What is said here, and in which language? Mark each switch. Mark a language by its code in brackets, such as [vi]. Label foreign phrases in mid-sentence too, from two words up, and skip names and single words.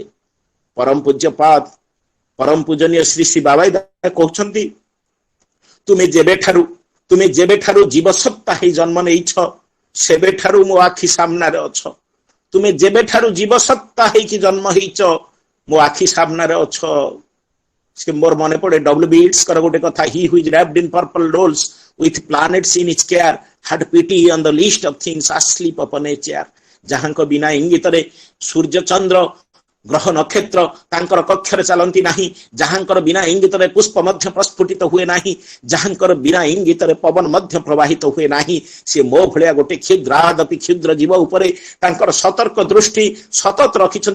[or] ପରମ ପୂଜ୍ୟପାଦ ପରମ ପୂଜନୀୟ ଶ୍ରୀ ଶ୍ରୀ ବାବାଇ କହୁଛନ୍ତି, ତୁମେ ଯେବେଠାରୁ ଜୀବସତ୍ତା ହେଇ ଜନ୍ମ ନେଇଛ ସେବେଠାରୁ ମୋ ଆଖି ସାମ୍ନାରେ ଅଛ। ତୁମେ ଯେବେଠାରୁ ଜୀବସତ୍ତା ହେଇକି ଜନ୍ମ ହେଇଛ ମୋ ଆଖି ସାମ୍ନାରେ ଅଛ। ସେ ମୋର ମନେ ପଡେ ଡବ୍ଲ୍ୟୁ.ବି. ଇଟ୍ସଙ୍କର ଗୋଟେ କଥା, [en] he who is wrapped in purple rolls with planets in his care had pity on the least of things asleep upon a chair। [or] ଯାହାଙ୍କ ବିନା ଇଙ୍ଗିତରେ ସୂର୍ଯ୍ୟ ଚନ୍ଦ୍ର ଗ୍ରହ ନକ୍ଷତ୍ର ତାଙ୍କର କକ୍ଷରେ ଚାଲନ୍ତି ନାହିଁ, ଯାହାଙ୍କର ବିନା ଇଙ୍ଗିତରେ ପୁଷ୍ପ ମଧ୍ୟ ପ୍ରସ୍ଫୁଟିତ ହୁଏ ନାହିଁ, ଯାହାଙ୍କର ବିନା ଇଙ୍ଗିତରେ ପବନ ମଧ୍ୟ ପ୍ରବାହିତ ହୁଏ ନାହିଁ, ସେ ମୋ ଭଳିଆ ଗୋଟେ କ୍ଷୁଦ୍ରାଦପି କ୍ଷୁଦ୍ର ଜୀବ ଉପରେ ତାଙ୍କର ସତର୍କ ଦୃଷ୍ଟି ସତତ ରଖିଛନ୍ତି।